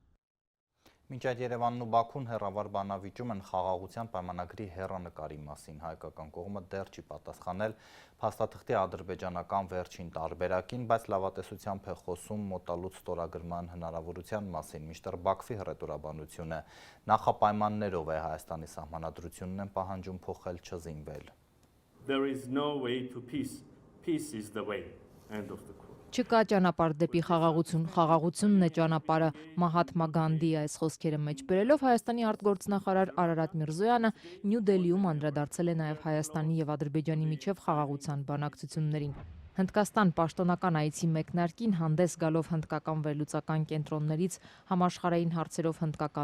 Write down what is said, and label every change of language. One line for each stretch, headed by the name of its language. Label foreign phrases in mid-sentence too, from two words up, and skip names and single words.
Armenian: Մինչ այդ Երևանն ու Բաքուն հեռավար բանավիճում են խաղաղության պայմանագրի հեռանկարի մասին։ Հայկական կողմը դեռ չի պատասխանել փաստաթղթի ադրբեջանական վերջին տարբերակին, բայց լավատեսությամբ է խոսում մոտալուտ ստորագրման հնարավորության մասին, մինչդեռ Բաքվի հռետորաբանությունը նախապայմաններով է Հայաստանի սահմանադրությունն են պահանջում փոխել չզինվել։
English: There is no way to peace. Peace is the way. End of the quote.
Armenian: Չկա ճանապարհ դեպի խաղաղություն, խաղաղությունն է ճանապարհը։ Մահաթմա Գանդի այս խոսքերը մեջ բերելով Հայաստանի արտգործնախարար Արարատ Միրզոյանը Նյու Դելիում անդրադարձել է նաև Հայաստանի եւ Ադրբեջանի միջև խաղաղության բանակցություններին։ Հնդկաստան պաշտոնական այցի մեկնարկին հանդես գալով հնդկական վերլուծական կենտրոններից համաշխարհային հարցերով հնդկական